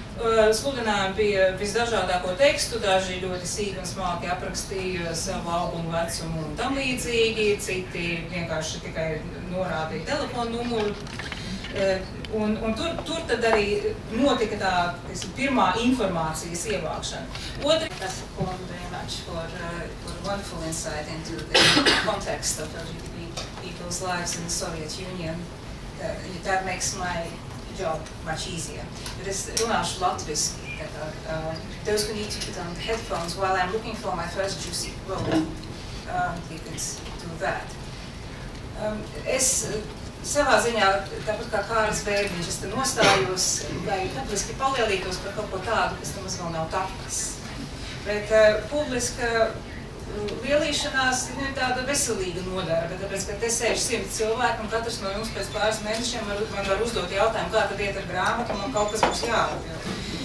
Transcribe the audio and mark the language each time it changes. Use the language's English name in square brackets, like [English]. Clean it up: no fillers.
[Latvian] Sludinājumi bija visdažādāko tekstu, daži ļoti sīki un smalki aprakstīja savu albumu vecumu un tam līdzīgi, citi vienkārši tikai norādīja telefonu numuru. Un tur tad arī notika tā pirmā informācijas ievākšana. [English] Professor Kohn very much for wonderful insight into the context of LGBT people's lives in the Soviet Union. That makes my job much easier. [Latvian] Bet es runāšu latviski. [English] Those who need to put on the headphones while I'm looking for my first juicy quote, you could do that. [Latvian] Es savā ziņā, tāpat kā Kārlis Bērniņš, es te nostājos, lai publiski palielītos par kaut ko tādu, kas nemaz vēl nav tapis. Bet publiska lielīšanās ir tāda veselīga nodarbe, tāpēc, ka te sēž 100 cilvēki, un katrs no jums pēc pāris mēnešiem man var uzdot jautājumu, kā tad iet ar grāmatu, un man kaut kas būs jāatbild.